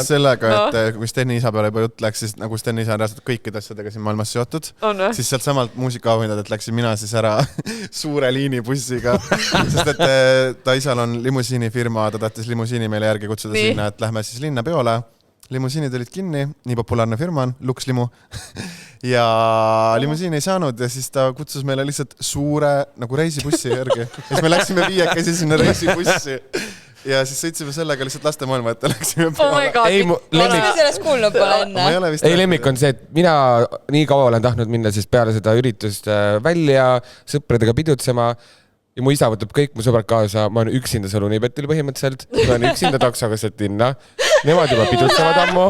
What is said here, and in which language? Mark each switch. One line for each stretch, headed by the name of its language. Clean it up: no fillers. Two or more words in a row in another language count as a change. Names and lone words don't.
Estonian: Seoses sellega, et kui Steni isa peale juba jutt läks, siis nagu Steni isa on reaalselt kõikide asjadega siin maailmas seotud, siis sealt samalt muusikaauhindadelt läksin mina siis ära suure liinibussiga, sest et ta isal on limusiinifirma, ta tahtis limusiini meile järgi kutsuda sinna, et lähme siis linna peole. limusiinid olid kinni, nii populaarne firma on, Lux Limu ja limusiin ei saanud ja siis ta kutsus meile lihtsalt suure nagu reisibussi järgi. Ja siis me läksime 5 sinna reisibussi ja siis sõitsime sellega lihtsalt lastemaailma, et läksime peale.
English: Oh my god,
Estonian: miks me sellest kuulnud pole enne? Ei, lemmik on see, et mina nii kaua olen tahtnud minna siis peale seda üritust välja sõpradega pidutsema ja mu isa võtab kõik mu sõbrad kaasa, ma olen üksinda seal Unibetil põhimõtteliselt, ma olen üksinda taksoga sealt linna, nemad juba pidutsevad ammu.